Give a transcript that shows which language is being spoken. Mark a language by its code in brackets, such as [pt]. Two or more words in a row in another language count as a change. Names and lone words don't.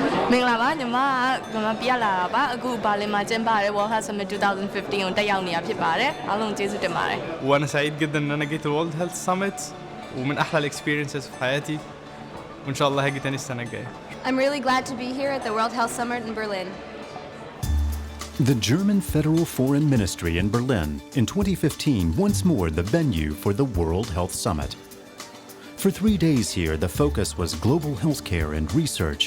[my] မင်္ဂလာပါညီမပြရလာတာပါအခုဘာလင်မှာကျင်းပတဲ့ World Health Summit 2015 ကိုတက်ရောက်နေတာဖြစ်ပါတယ်အားလုံးကျေးဇူးတင်ပါတယ် [ar] وانا سعيد جدا ان انا جيت الورلد هيلث سامت ومن احلى الاكسبيرينسز في حياتي وان شاء الله هاجي تاني السنه الجايه [en] I'm really glad to be here at the World Health Summit in Berlin. The German Federal Foreign Ministry in Berlin in 2015 once more the venue for the World Health Summit. For 3 days here, the focus was global healthcare and research.